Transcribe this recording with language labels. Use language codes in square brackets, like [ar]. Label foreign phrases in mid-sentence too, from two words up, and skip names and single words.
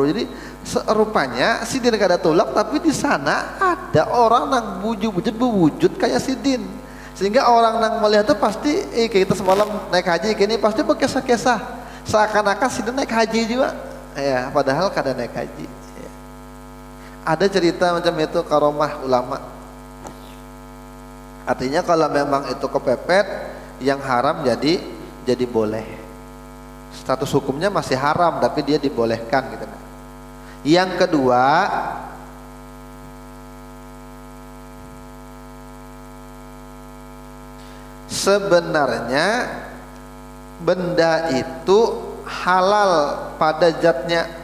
[bjn] Jadi serupanya Sidin kada tolak, tapi di sana ada orang yang wujud kayak Sidin. [id] Sehingga orang yang melihat itu pasti kita semalam naik haji kini pasti berkesah-kesah. Seakan-akan Sidin naik haji juga. Ya, padahal kada naik haji. Ya. Ada cerita macam itu karomah ulama. Artinya kalau memang itu kepepet, yang haram jadi boleh. Status hukumnya masih haram tapi dia dibolehkan gitu. Yang kedua, sebenarnya benda itu halal pada zatnya,